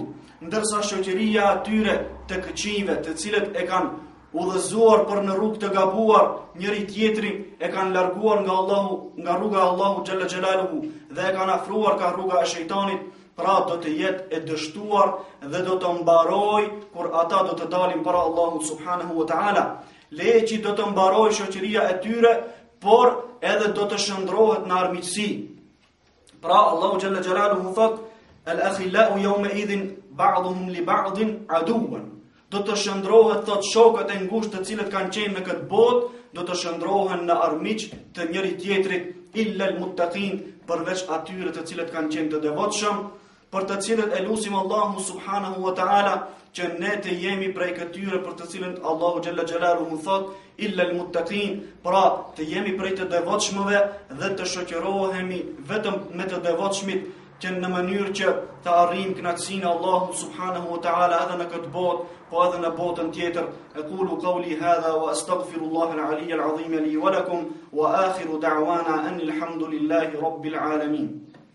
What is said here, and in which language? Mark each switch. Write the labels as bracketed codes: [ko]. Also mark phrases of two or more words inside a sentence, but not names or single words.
[sq] Ndërsa shoqëria e tyre të këqijve, të cilët e kanë udhëzuar për në rrugë të gabuar, njëri tjetrin e kanë larguar nga rruga e Allahu [ar] جل جلاله [sq] dhe e kanë afruar ka rruga e shejtanit, pra do të jetë e dështuar dhe do të mbarojë kur ata do të dalin para Allahut [ar] سبحانه وتعالى. [sq] Leçi do të mbarojë shoqëria e tyre, por edhe do të shndrohet në armiqësi. Pra Allahu [ar] جل جلاله [sq] thot, [ar] الأخلاء يومئذ بعضهم لبعض عدو. [sq] Do të shndrohet thot shokët e ngushtë të cilët kanë qenë në këtë botë, do të shndrohen në armiq të njëri tjetrit [ar] إلا المتقين, [sq] përveç atyre të cilët kanë qenë të devotshëm, për të cilët e lutim Allahu [ar] سبحانه وتعالى [sq] që ne të jemi prej këtyre për të cilët Allahu [ar] جل جلاله [sq] thot [ar] إلا المتقين, [sq] pra të jemi prej të devotshmëve dhe të shoqërohemi vetëm me të devotshmit, që në mënyrë që të arrijmë kënaqësinë e Allahut [ar] سبحانه وتعالى [sq] edhe në këtë botë, po edhe në botën tjetër. [ar] أقول قولي هذا وأستغفر الله العلي العظيم لي ولكم وآخر دعوانا أن الحمد لله رب العالمين.